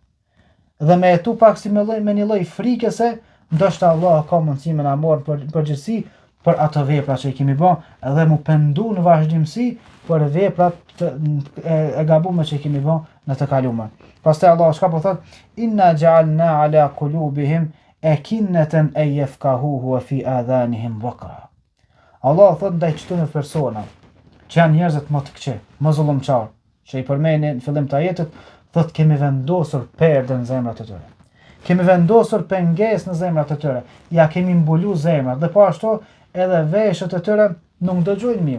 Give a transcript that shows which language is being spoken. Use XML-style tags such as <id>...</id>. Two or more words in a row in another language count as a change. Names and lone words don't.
<sq>Dhe me etu pak si me një lloj frike se ndoshta Allah ka mundësi me na marr përgjegjësi për ato vepra që i kemi bën dhe mu pendu në vazhdimsi për veprat e gabuara që i kemi bën në të kaluarën. Pastaj Allah çka po thot?</sq> <ar>إنا جعلنا على قلوبهم أكنة أن يفقهوه وفي آذانهم وقرا.</ar> <sq>Allah thot ndaj çdo persona që janë njerëz më të këqij, më zullumçar, që i përmendin në fillim të ajetit, thot kemi vendosur perde në zemrat e tyre. Kemi vendosur pengesë në zemrat e tyre. Ja kemi mbulu zemrat dhe po ashtu edhe veshët e tyre nuk dëgjojnë mirë.</sq>